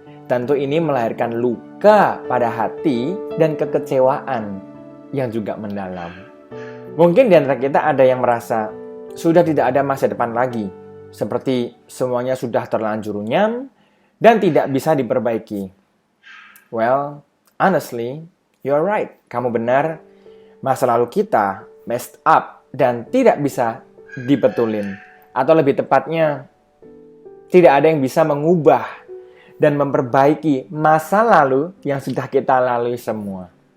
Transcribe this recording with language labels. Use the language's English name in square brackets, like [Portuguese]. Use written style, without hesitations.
[Indonesian] Tentu ini melahirkan luka pada hati dan kekecewaan yang juga mendalam. Mungkin di antara kita ada yang merasa sudah tidak ada masa depan lagi, seperti semuanya sudah terlanjur runyam dan tidak bisa diperbaiki. [English] Well, honestly, you're right. [Indonesian] Kamu benar, masa lalu kita [English] messed up [Indonesian] dan tidak bisa dibetulin. Atau lebih tepatnya, tidak ada yang bisa mengubah dan memperbaiki masa lalu yang sudah kita lalui semua.